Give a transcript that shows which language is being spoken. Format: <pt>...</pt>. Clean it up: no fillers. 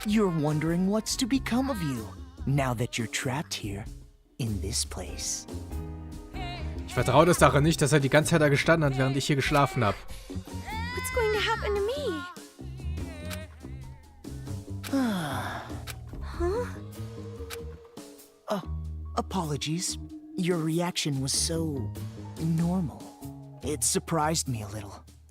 <en>You're wondering what's to become of you, now that you're trapped here, in this place.</en> <de>Ich vertraue der Sache nicht, dass er die ganze Zeit da gestanden hat, während ich hier geschlafen habe.</de> <en>What's going to happen to me? Huh? Apologies. Your reaction was so normal. It surprised me a little.</en>